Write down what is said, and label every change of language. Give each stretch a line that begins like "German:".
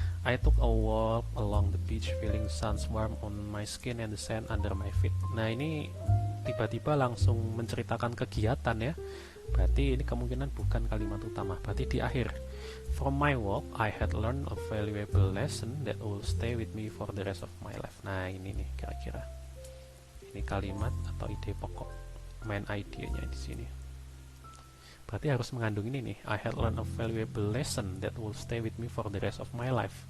English: I took a walk along the beach feeling sun's warm on my skin and the sand under my feet.
Indonesian: Nah, ini tiba-tiba langsung menceritakan kegiatan ya.
English: Berarti ini kemungkinan bukan kalimat utama. Berarti di akhir. From my walk, I had learned a valuable lesson that will stay with me for the rest of my life.
Indonesian: Nah, ini nih kira-kira. Ini kalimat atau ide pokok. Main idenya di sini. Berarti harus mengandung ini nih.
English: I had learned a valuable lesson that will stay with me for the rest of my life.